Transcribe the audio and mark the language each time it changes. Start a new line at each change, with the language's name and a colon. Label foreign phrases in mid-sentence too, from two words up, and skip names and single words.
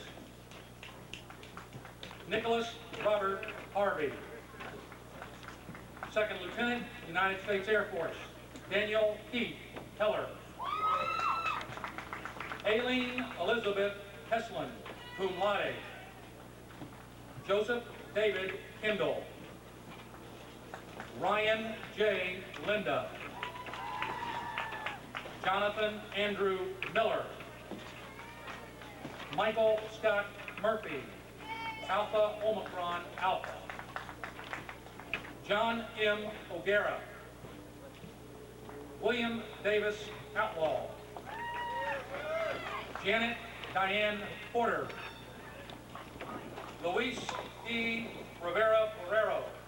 English: Nicholas Robert Harvey. Second Lieutenant, United States Air Force, Daniel Keith Heller. Aileen Elizabeth Heslin,
Latin: cum laude.
English: Joseph David Kendall. Ryan J. Linda. Jonathan Andrew Miller. Michael Scott Murphy, Alpha Omicron Alpha. John M. O'Gara. William Davis Outlaw. Janet Diane Porter. Luis E. Rivera Ferrero.